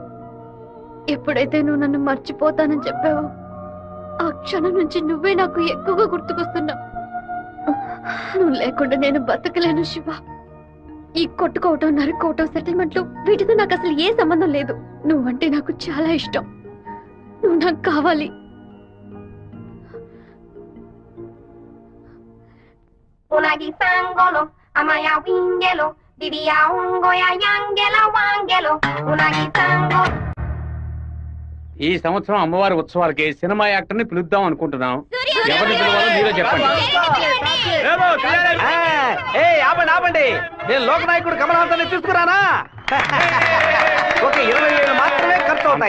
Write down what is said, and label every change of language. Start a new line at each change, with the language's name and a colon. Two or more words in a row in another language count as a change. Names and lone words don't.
Telugu: ఎప్పుడైతే నువ్వు నన్ను మర్చిపోతానని చెప్పావో ఆ క్షణం నుంచి నువ్వే నాకు ఎక్కువగా గుర్తుకొస్తున్నావు. నువ్వు లేకుండా నేను బతకలేను శివ. ఈ కొట్టుకోవటం, నరుకోవటం, సెటిల్మెంట్లు వీటితో నాకు అసలు ఏ సంబంధం లేదు. నువ్వంటే నాకు చాలా ఇష్టం. నువ్వు నాకు కావాలి. Unagi sangolo, amaya wingelo, didia ungoya yangela wangelo, unagi sangolo. ఈ సంవత్సరం అమ్మవారి ఉత్సవాలకి
English: cinema actor
Telugu: ని పిలుద్దాం అనుకుంటున్నాం. ఎవరిని పిలవాలో మీరే చెప్పండి. ఆపండి ఆపండి, నేను లోకనాయకుడు కమల్ హాసన్ తీసుకురానా? ఒక 20,000 మాత్రమే ఖర్చు అవుతాయి.